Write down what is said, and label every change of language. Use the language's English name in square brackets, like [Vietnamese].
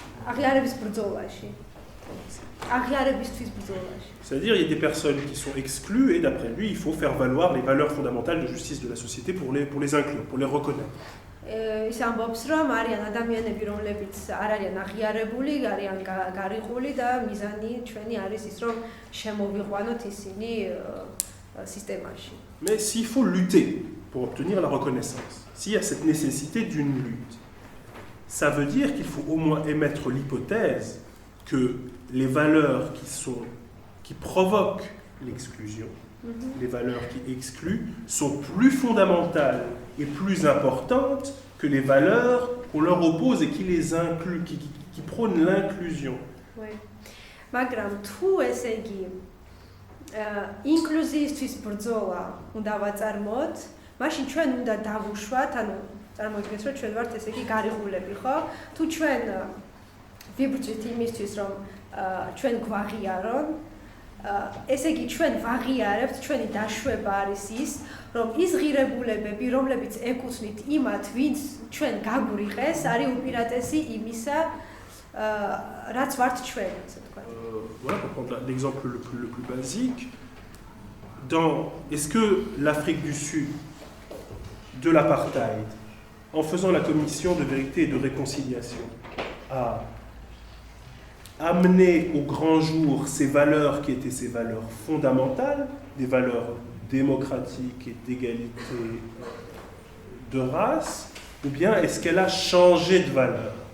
[Georgian] აღიარების ბრძოლაში. აღიარებისთვის ბრძოლაში. [French] C'est-à-dire il y a des personnes qui sont exclues et d'après lui, il faut faire valoir les valeurs fondamentales de justice de la société pour les inclure, pour les reconnaître. [Georgian] ის ამბობს, რომ არიან ადამიანები, რომლებიც არ არიან აღიარებული, არიან გარიყული და მიზანი ჩვენი არის ის, რომ შემოვიყვანოთ ისინი სისტემაში. [French] Mais s'il faut lutter pour obtenir la reconnaissance, s'il y a cette nécessité d'une lutte, ça veut dire qu'il faut au moins émettre l'hypothèse que les valeurs qui provoquent l'exclusion, les valeurs qui excluent, sont plus fondamentales et plus importantes que les valeurs qu'on leur oppose et qui les incluent, qui prônent l'inclusion. Oui. [Georgian] მაგრამ თუ ესე იგი ინკლუზიისთვის ბრძოლა უნდა ვაწარმოოთ, მაშინ ჩვენ უნდა დავუშვათ, ანუ წარმოგიდგენთ, რომ ჩვენ ვართ ესე იგი გარიყულები, ხო? თუ ჩვენ ვიბრძვით იმისთვის, რომ ჩვენ გვაღიარონ, ესე იგი ჩვენ ვაღიარებთ, ჩვენი დაშვება არის ის, რომ ის ღირებულებები, რომლებიც ეკუთვნით იმათ, ვინც ჩვენ გაგვიღეს, არის უპირატესი იმისა, რაც ვართ ჩვენ, ასე თქვა. [French] Voilà, pour prendre l'exemple le plus basique, est-ce que l'Afrique du Sud, de l'apartheid, en faisant la commission de vérité et de réconciliation, a amené au grand jour ces valeurs qui étaient ses valeurs fondamentales, des valeurs démocratiques et d'égalité de race, ou bien est-ce qu'elle a changé de valeur?